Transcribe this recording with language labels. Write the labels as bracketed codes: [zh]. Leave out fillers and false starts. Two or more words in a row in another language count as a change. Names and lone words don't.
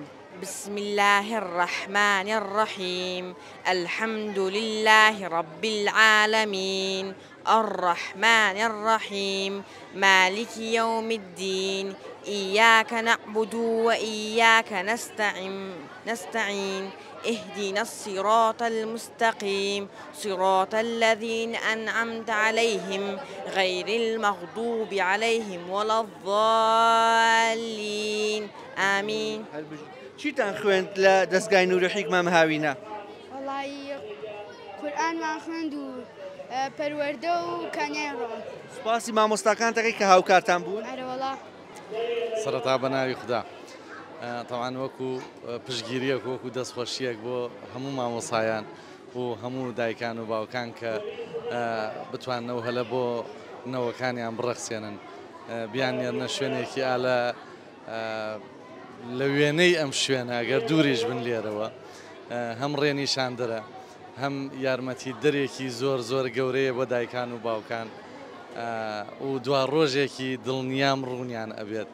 [ar] بسم الله الرحمن الرحيم الحمد لله رب العالمين الرحمن الرحيم مالك يوم الدين إياك نعبد وإياك نستعين اهدنا الصراط المستقيم صراط الذين أنعمت عليهم غير المغضوب عليهم ولا الضالين آمين. [ckb] چیتان خوێند لە دەستگای نووری حیکمە مەهاوینە؟ وەڵی قورئانمان خوێند و پەروەردە و کانیای ڕۆن. سوپاسی مامۆستاکانتەکەی کە هاوکارتان بوون؟ ئەرە وەڵا. سەرەتا بەناوی خوددا. تەوان وەکو پشتگیریەک وەکو دەستخۆشیەک بۆ هەموو مامۆسایان و هەموو دایکان و باوکان کە بتواننەوە هەلە بۆ نەوەکانیان بڕەخسێنن بیانێنە شوێنێکی ئالە لە وێنەی ئەم شوێنە ئەگەر دووریش بن لێرەوە هەم ڕێنیشاندرە هەم یارمەتی دەرێکی زۆر زۆر گەورەیە بۆ دایکان و باوکان و دوا ڕۆژێکی دڵنیام ڕوونیان ئەبێت.